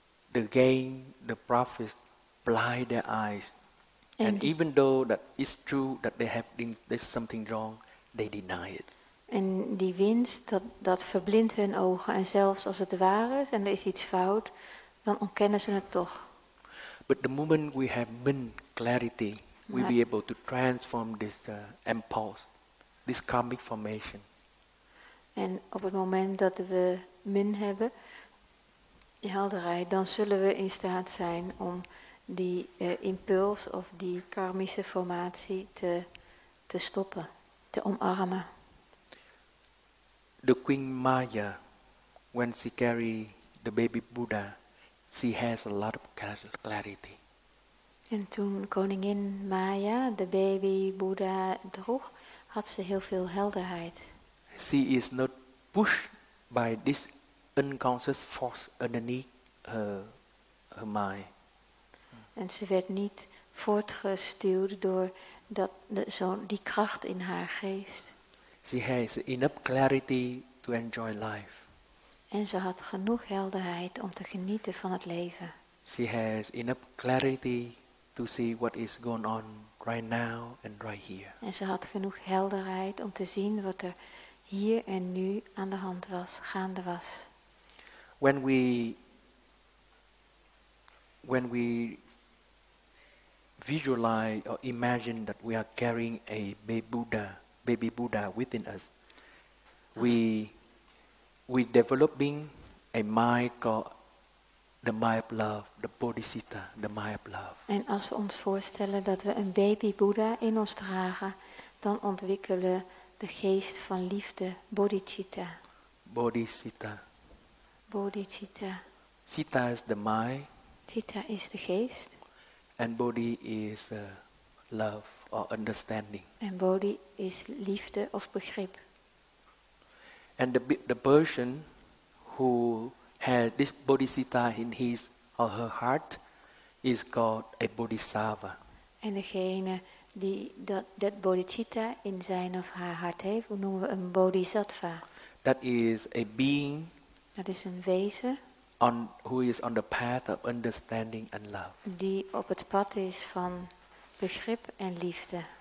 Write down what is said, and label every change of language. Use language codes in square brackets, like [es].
[en] The gain, the profits blind their eyes. And even though that is true that there's something wrong, they deny it. [nl] En die winst, dat verblindt hun ogen. En zelfs als het waar is en er is iets fout, dan ontkennen ze het toch. [en] But the moment we have min clarity, we'll be able to transform this impulse, this karmic formation. [nl] En op het moment dat we min hebben, die helderheid, dan zullen we in staat zijn om die impuls of die karmische formatie te stoppen, te omarmen. [en] The Queen Maya, when she carry the baby Buddha, she has a lot of clarity. [nl] En toen koningin Maya de baby Boeddha droeg, had ze heel veel helderheid. [en] She is not pushed by this unconscious force underneath her mind. [nl] En ze werd niet voortgestuwd door die kracht in haar geest. [en] She has enough clarity to enjoy life. [nl] En ze had genoeg helderheid om te genieten van het leven. [en] She has enough clarity to see what is going on right now and right here. [nl] En ze had genoeg helderheid om te zien wat er hier en nu aan de hand was, gaande was. [en] When we visualize or imagine that we are carrying a baby Buddha within us, we developing a mind called the mind of love, the bodhisattva, the mind of love. [nl] En als we ons voorstellen dat we een baby Boeddha in ons dragen, dan ontwikkelen de geest van liefde, bodhicitta. [en] Bodhisattva. [nl] Bodhicitta. [en] Citta is the mind. [nl] Citta is de geest. [en] And bodhi is love or understanding. [nl] En bodhi is liefde of begrip. [en] And the person who has this bodhisattva in his or her heart is called a bodhisattva. [nl] En degene die dat bodhicitta in zijn of haar hart heeft, hoe noemen we een bodhisattva? [en] That is a being. [nl] Dat is een wezen. [en] Who is on the path of understanding and love. [nl] Die op het pad is van begrip en liefde.